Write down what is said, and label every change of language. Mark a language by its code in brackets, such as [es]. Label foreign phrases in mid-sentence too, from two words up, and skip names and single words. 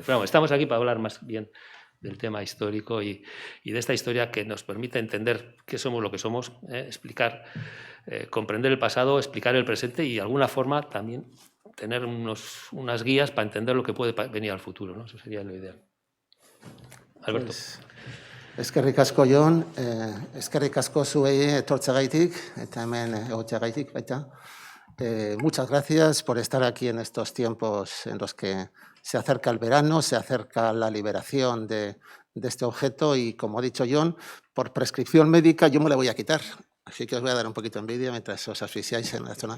[es] Pero vamos, estamos aquí para hablar más bien del tema histórico y de esta historia que nos permite entender qué somos lo que somos, explicar, comprender el pasado, explicar el presente y de alguna forma también tener unas guías para entender lo que puede venir al futuro, ¿no? Eso sería lo ideal. Alberto. Pues, [eu] eskerrik asko Jon, eskerrik asko zuei etortzeagaitik eta hemen egotzeagaitik baita. [es] Muchas gracias por estar aquí en estos tiempos en los que se acerca el verano, se acerca la liberación de este objeto y, como ha dicho Jon, por prescripción médica yo me la voy a quitar. Así que os voy a dar un poquito de envidia mientras os asfixiáis en la zona.